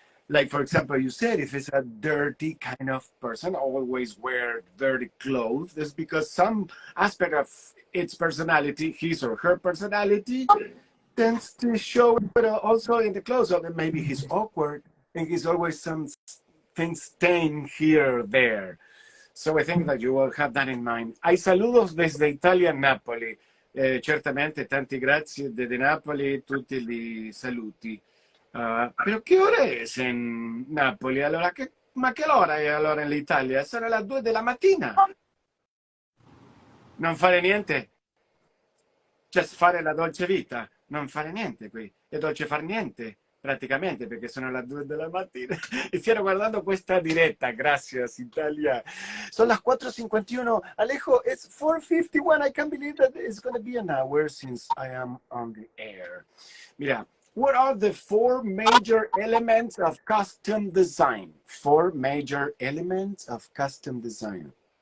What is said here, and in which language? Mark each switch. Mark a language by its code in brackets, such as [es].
[en] Like, for example, you said if it's a dirty kind of person, always wear dirty clothes, it's because some aspect of its personality, his or her personality, tends to show it also in the clothes. So that maybe he's awkward and he's always some things staying here or there. So I think that you will have that in mind. [es] Hay saludos desde Italia, Napoli. [it] Certamente, tanti grazie desde Napoli, tutti li saluti. Però che ora è in Napoli? Allora, ma che ora è allora in Italia? Sono le 2 della mattina. Non fare niente? [en] Just [it] fare la dolce vita? Non fare niente qui. È dolce far niente, praticamente, perché sono le 2 della mattina. E stiamo guardando questa diretta. [es] Gracias, [it] Italia. Sono le 4:51. [en] Alejo, it's 4:51. I can't believe that it's going to be an hour since I am on the air. Mira, what are the 4 major elements of custom design? 4 major elements of custom design.